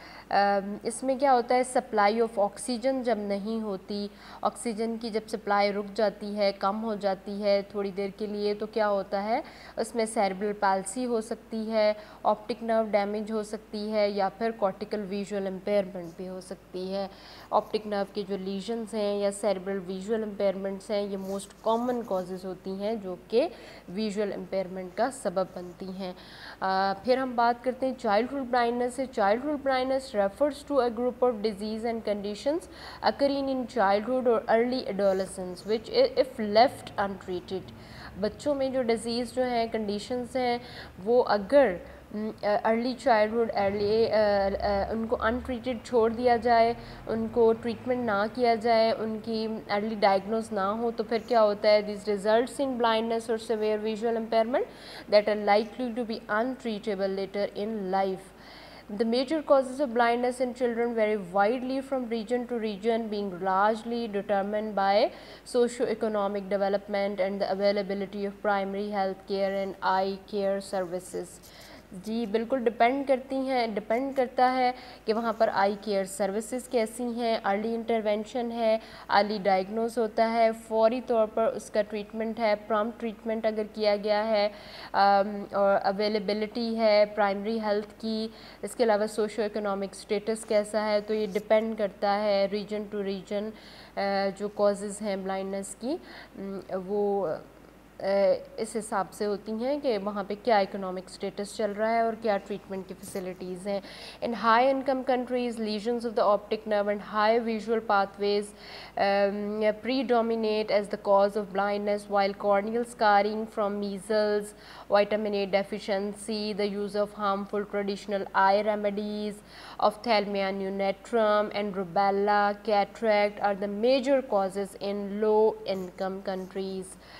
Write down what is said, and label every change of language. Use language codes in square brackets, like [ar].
[ur] اس میں کیا ہوتا ہے, سپلائی آف آکسیجن جب نہیں ہوتی, آکسیجن کی جب سپلائی رک جاتی ہے, کم ہو جاتی ہے تھوڑی دیر کے لیے, تو کیا ہوتا ہے اس میں سیریبرل پالسی ہو سکتی ہے, آپٹک نرو ڈیمیج ہو سکتی ہے یا پھر کارٹیکل ویژول امپیئرمنٹ بھی ہو سکتی ہے. آپٹک نرو کے جو لیژنز ہیں یا سیریبرل ویژول امپیئرمنٹس ہیں یہ موسٹ کامن کازز ہوتی ہیں جو کہ ویژول امپیئرمنٹ کا سبب بنتی ہیں. پھر ہم بات کرتے ہیں چائلڈہڈ بلائنڈنس سے. [en] Childhood blindness refers to a group of disease and conditions occurring in childhood or early adolescence which if left untreated. [ur] بچوں میں جو ڈیزیز جو ہیں, کنڈیشنز ہیں, وہ اگر ارلی چائلڈہڈ ان کو انٹریٹڈ چھوڑ دیا جائے, ان کو ٹریٹمنٹ نہ کیا جائے, ان کی ارلی ڈائگنوز نہ ہو, تو پھر کیا ہوتا ہے, [en] These results in blindness or severe visual impairment that are likely to be untreatable later in life. The major causes of blindness in children vary widely from region to region, being largely determined by socio-economic development and the availability of primary health care and eye care services. [ur] جی بالکل depend کرتا ہے کہ وہاں پر I care services کیسی ہیں، early intervention ہے، early diagnose ہوتا ہے، فوری طور پر اس کا ٹریٹمنٹ ہے، پرامپٹ ٹریٹمنٹ اگر کیا گیا ہے، اور اویلیبلٹی ہے پرائمری ہیلتھ کی، اس کے علاوہ سوشو اکنامک سٹیٹس کیسا ہے. تو یہ ڈپینڈ کرتا ہے ریجن ٹو ریجن. جو کازز ہیں بلائنڈنس کی وہ اس حساب سے ہوتی ہیں کہ وہاں پہ کیا اکنامک سٹیٹس چل رہا ہے اور کیا ٹریٹمنٹ کی فیسلٹیز ہیں. [en] In high income countries lesions of the optic nerve and high visual pathways predominate as the cause of blindness, while corneal scarring from measles, vitamin A deficiency, the use of harmful traditional eye remedies, ophthalmia neonatorum and rubella, cataract are the major causes in low income countries.